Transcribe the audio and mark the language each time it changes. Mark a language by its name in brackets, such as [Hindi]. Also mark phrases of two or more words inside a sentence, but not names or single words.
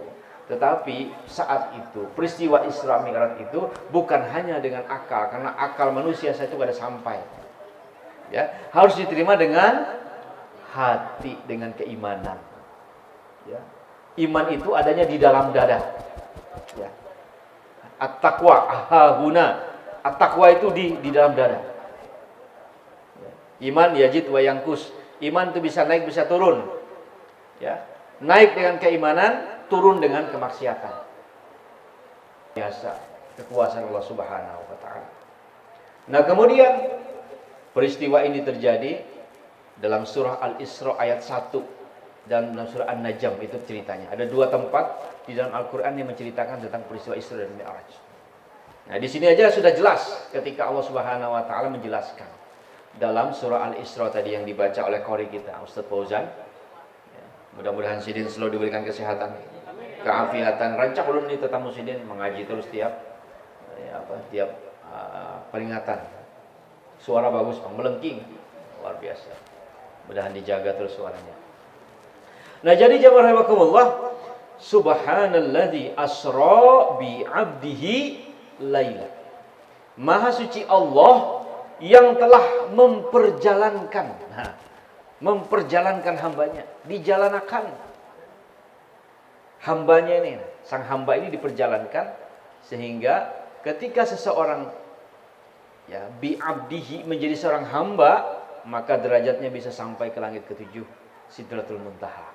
[Indonesian] Tetapi saat itu peristiwa Isra Mi'raj itu bukan hanya dengan akal, karena akal manusia saya itu gak ada sampai. Ya, harus diterima dengan hati, dengan keimanan. Ya. Iman itu adanya di dalam dada. Ya. [Arabic] التقوى هاهنا. [Indonesian] At-taqwa itu di dalam dada. Ya. [Arabic] الإيمان يزيد وينقص. [Indonesian] Iman itu bisa naik, bisa turun. Ya. Naik dengan keimanan, turun dengan kemaksiatan. Biasa kekuasaan Allah [Arabic] سبحانه وتعالى. [Indonesian] Nah, kemudian peristiwa ini terjadi dalam surah Al-Isra ayat 1 dan dalam surah An-Najm itu ceritanya. Ada 2 tempat di dalam Al-Qur'an yang menceritakan tentang peristiwa Isra dan Mi'raj. Nah, di sini aja sudah jelas ketika Allah [Arabic] سبحانه وتعالى [Indonesian] menjelaskan dalam surah Al-Isra tadi yang dibaca oleh qori kita Ustaz Fauzan. Ya, mudah-mudahan Sidin selalu diberikan kesehatan, keafiatan. [Banjar] Rancak ulun ini tetamu Sidin mengaji terus tiap peringatan. [Indonesian] Suara bagus, Bang, melengking. Luar biasa. Mudah-mudahan dijaga terus suaranya. Nah, jadi jamaah rahimakumullah, [Arabic] سبحان الذي أسرى بعبده ليلا. [Indonesian] Maha suci Allah yang telah memperjalankan hambanya, dijalankan hambanya ini, sang hamba ini diperjalankan sehingga ketika seseorang ya [Arabic] بعبده [Indonesian] menjadi seorang hamba, maka derajatnya bisa sampai ke langit ke-7, Sidratul Muntaha.